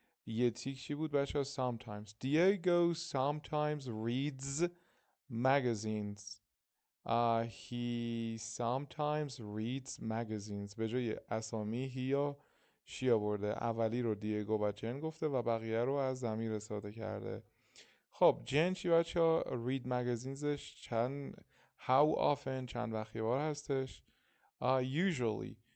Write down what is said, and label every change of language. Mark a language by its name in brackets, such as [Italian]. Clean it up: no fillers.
[Persian] یه تیک چی بود بچه ها؟ sometimes. [English] Diego sometimes reads magazines. He sometimes reads magazines. [Persian] به جای اسامی هی یا شی آورده. اولی رو دیگو و جن گفته و بقیه رو از ضمیر استفاده کرده. خب جن چی بچه ها؟ read magazinesش چند [English] how often [Persian] چند وقت یه بار هستش؟ usually.